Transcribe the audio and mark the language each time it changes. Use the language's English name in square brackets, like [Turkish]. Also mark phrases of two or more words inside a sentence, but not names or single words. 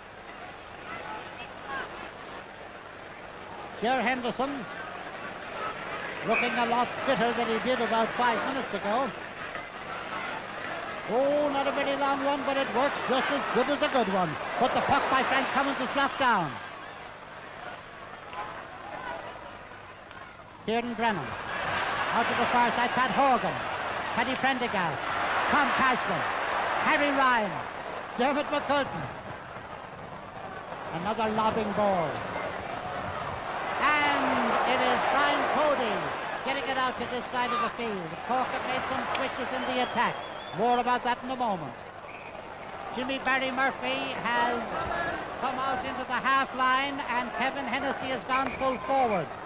[English] Ger Henderson looking a lot fitter than he did about 5 minutes ago. Oh, not a very long one, but it works just as good as a good one. But the puck by Frank Cummins is blocked down. Kieran Brennan. Out to the far side, Pat Horgan. Paddy Prendergast. Tom Cashman. Harry Ryan. Dermot McCurtain. Another lobbing ball. And it is Brian Cody getting it out to this side of the field. Cork have made some switches in the attack. More about that in a moment. Jimmy Barry Murphy has come out into the half line and Kevin Hennessy has gone full forward.